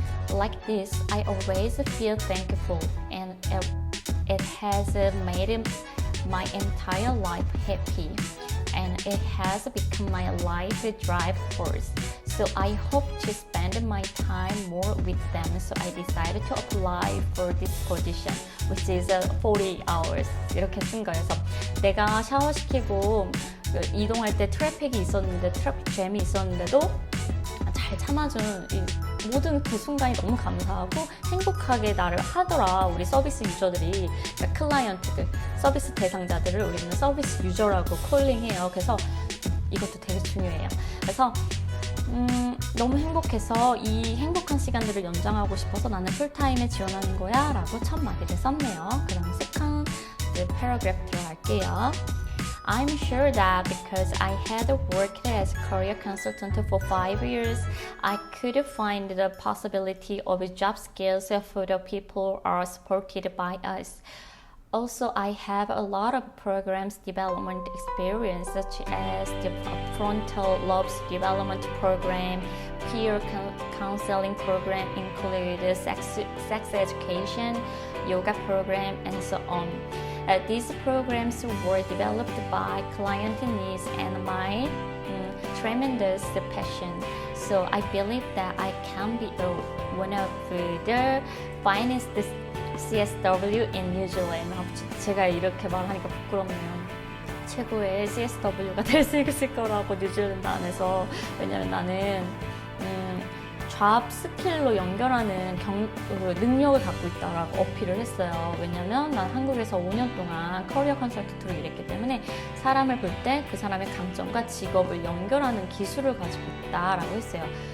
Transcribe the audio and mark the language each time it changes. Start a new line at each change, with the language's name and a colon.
English: Like this, I always feel thankful and it has made my entire life happy. And it has become my life drive force. So I hope to spend my time more with them. So I decided to apply for this position, which is 40 hours.
Korean: 이렇게 쓴 거예요. 그래서 내가 샤워시키고 이동할 때 트래픽이 있었는데, 트래픽 잼이 있었는데도 잘 참아준 이 모든 그 순간이 너무 감사하고 행복하게 나를 하더라. 우리 서비스 유저들이, 그러니까 클라이언트들, 서비스 대상자들을 우리는 서비스 유저라고 콜링해요. 그래서 이것도 되게 중요해요. 그래서 너무 행복해서 이 행복한 시간들을 연장하고 싶어서 나는 풀타임에 지원하는 거야 라고 첫 마디를 썼네요. 그럼 세컨드 패러그래프 들어갈게요.
English: I'm sure that because I had worked as a career consultant for 5 years, I could find the possibility of job skills for the people are supported by us. Also, I have a lot of programs development experience such as the frontal lobes development program, peer counseling program include sex education, yoga program, and so on. These programs were developed by client needs and my tremendous passion. So I believe that I can be one of the finest CSW in New Zealand.
Korean: 제가 이렇게 말하니까 부끄럽네요. 최고의 CSW가 될 수 있을 거라고 뉴질랜드 안에서. 왜냐면 나는 잡 스킬로 연결하는 능력을 갖고 있다라고 어필을 했어요. 왜냐면 난 한국에서 5년 동안 커리어 컨설턴트로 일했기 때문에 사람을 볼 때 그 사람의 강점과 직업을 연결하는 기술을 가지고 있다라고 했어요.